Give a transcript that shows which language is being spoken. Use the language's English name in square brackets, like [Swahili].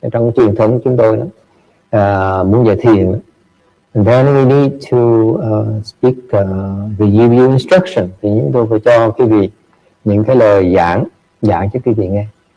[Vietnamese] Trong truyền thống chúng tôi đó, muốn dạy thiền. [English] And then we need to speak the give you instruction. [Vietnamese] Thì chúng tôi phải cho quý vị những cái lời giảng cho quý vị nghe.